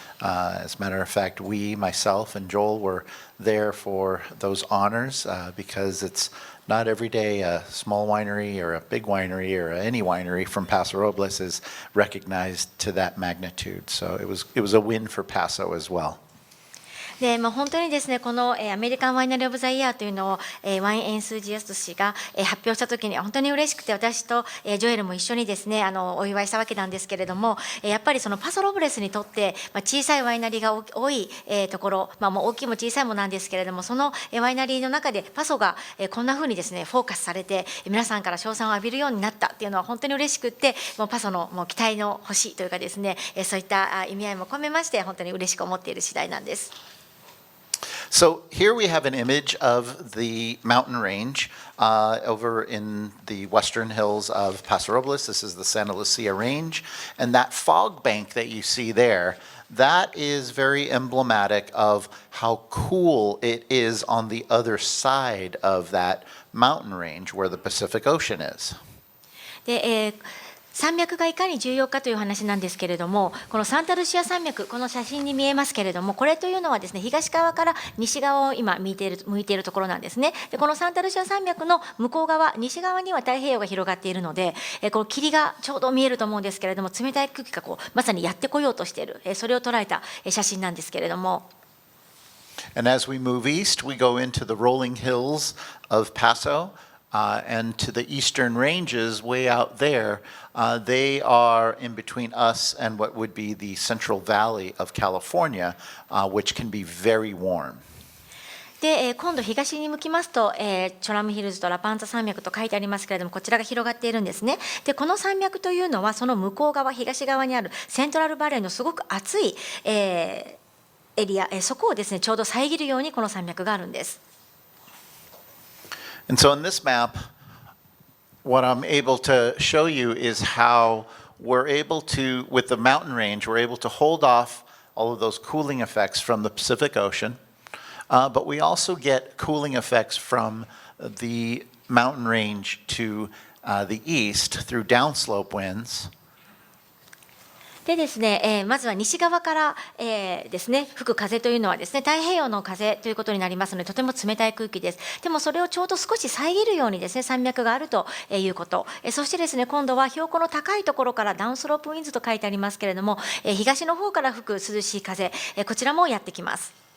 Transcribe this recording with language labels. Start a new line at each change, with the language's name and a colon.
English: As a matter of fact, myself and Joel were there for those honors because it's not every day a small winery or a big winery or any winery from Paso Robles is recognized to that magnitude. So it was a win for Paso as well.
Japanese: で本当にですねこのアメリカンワイナリー・オブ・ザ・イヤーというのをワインエンスージアスト氏が発表したときに本当に嬉しくて、私とジョエルも一緒にですねお祝いしたわけなんですけれども、やっぱりそのパソロブレスにとって小さいワイナリーが多いところ、もう大きいも小さいもなんですけれども、そのワイナリーの中でパソがこんなふうにですねフォーカスされて皆さんから称賛を浴びるようになったっていうのは本当に嬉しくって、もうパソのもう期待の星というかですねそういった意味合いも込めまして本当に嬉しく思っている次第なんです。
English: So here we have an image of the mountain range over in the western hills of Paso Robles. This is the Santa Lucia Range. And that fog bank that you see there, that is very emblematic of how cool it is on the other side of that mountain range where the Pacific Ocean is.
Japanese: で、山脈がいかに重要かという話なんですけれども、このサンタルシア山脈、この写真に見えますけれども、これというのはですね、東側から西側を今向いているところなんですね。で、このサンタルシア山脈の向こう側、西側には太平洋が広がっているので、この霧がちょうど見えると思うんですけれども、冷たい空気がまさにやってこようとしている、それを捉えた写真なんですけれども。
English: And as we move east, we go into the rolling hills of Paso. And to the eastern ranges way out there, they are in between us and what would be the Central Valley of California, which can be very warm.
Japanese: で、今度東に向きますと、チョラムヒルズとラパンザ山脈と書いてありますけれども、こちらが広がっているんですね。で、この山脈というのはその向こう側、東側にあるセントラルバレーのすごく暑い、エリア、そこをですね、ちょうど遮るようにこの山脈があるんです。
English: And so in this map, what I'm able to show you is how we're able to, with the mountain range, we're able to hold off all of those cooling effects from the Pacific Ocean, but we also get cooling effects from the mountain range to the east through downslope winds.
Japanese: でですね、まずは西側から、ですね、吹く風というのはですね、太平洋の風ということになりますので、とても冷たい空気です。でもそれをちょうど少し遮るようにですね、山脈があるということ。そしてですね、今度は標高の高いところからダウンスロープウィンズと書いてありますけれども、東の方から吹く涼しい風、こちらもやってきます。